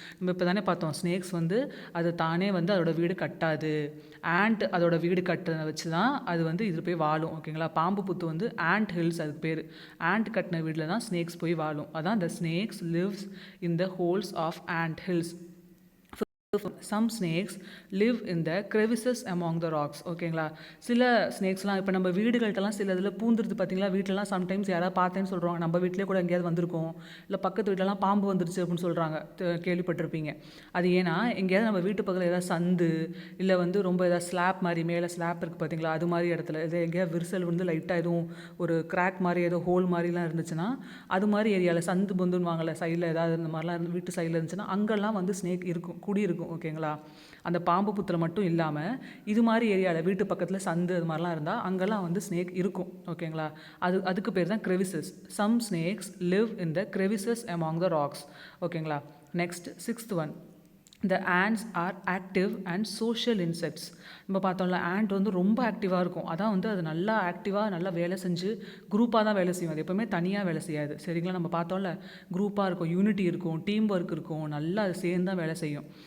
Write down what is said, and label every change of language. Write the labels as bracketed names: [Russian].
[Tamil] நம்ம இப்போ தானே பார்த்தோம், ஸ்னேக்ஸ் வந்து அது தானே வந்து அதோட வீடு கட்டாது. ஆண்ட் அதோட வீடு கட்டுறதை வச்சு தான் அது வந்து இது போய் வாழும். ஓகேங்களா. பாம்பு புத்து வந்து ஆண்ட் ஹில்ஸ், அதுக்கு பேர். ஆண்ட் கட்டின வீட்டில் தான் ஸ்னேக்ஸ் போய் வாழும். [English] அதான் the snakes lives in the holes of ant hills. Some snakes live in the crevices among the rocks. [Tamil] ஓகேங்களா. சில ஸ்னேக்ஸ்லாம் இப்போ நம்ம வீடுகள்கிட்டலாம் சில இதில் பூந்துருது பார்த்தீங்களா. வீட்டிலலாம் சம்டைம்ஸ் யாராவது பார்த்தேன்னு சொல்கிறாங்க. நம்ம வீட்டிலே கூட எங்கேயாவது வந்திருக்கோம், இல்லை பக்கத்து வீட்டிலலாம் பாம்பு வந்துருச்சு அப்படின்னு சொல்கிறாங்க, கேள்விப்பட்டிருப்பீங்க. அது ஏன்னா எங்கேயாவது நம்ம வீட்டு பக்கத்தில் ஏதாவது சந்து, இல்லை வந்து ரொம்ப ஏதாவது ஸ்லாப் மாதிரி மேலே ஸ்லாப் இருக்குது பார்த்தீங்களா, அது மாதிரி இடத்துல இது எங்கேயாவது விரிசல் வந்து லைட்டாக எதுவும் ஒரு கிராக் மாதிரி ஏதோ ஹோல் மாதிரிலாம் இருந்துச்சுன்னா, அது மாதிரி ஏரியாவில் சந்து பொந்துன்னு வாங்கலை சைடில் ஏதாவது இந்த மாதிரிலாம் வீட்டு சைடில் இருந்துச்சுன்னா அங்கெல்லாம் வந்து ஸ்னேக் இருக்கும், குடி இருக்கும். ஓகேங்களா. அந்த பாம்பு புத்தில் மட்டும் இல்லாமல் இது மாதிரி ஏரியாவில் வீட்டு பக்கத்தில் சந்து அது மாதிரிலாம் இருந்தால் அங்கெல்லாம் வந்து ஸ்னேக் இருக்கும். ஓகேங்களா. அதுக்கு பேர் தான் crevices. [English] Some snakes live in the crevices among the rocks. [Tamil] ஓகேங்களா. [English] Next sixth one, the ants are active and social insects. [Tamil] நம்ம பார்த்தோம்ல, ஆண்ட் வந்து ரொம்ப ஆக்டிவாக இருக்கும். அதான் வந்து அது நல்லா ஆக்டிவாக நல்லா வேலை செஞ்சு குரூப்பாக தான் வேலை செய்யும். அது எப்போவுமே தனியாக வேலை செய்யாது. சரிங்களா. நம்ம பார்த்தோம்ல, குரூப்பாக இருக்கும், யூனிட்டி இருக்கும், டீம் ஒர்க் இருக்கும், நல்லா அது சேர்ந்து தான் வேலை செய்யும்.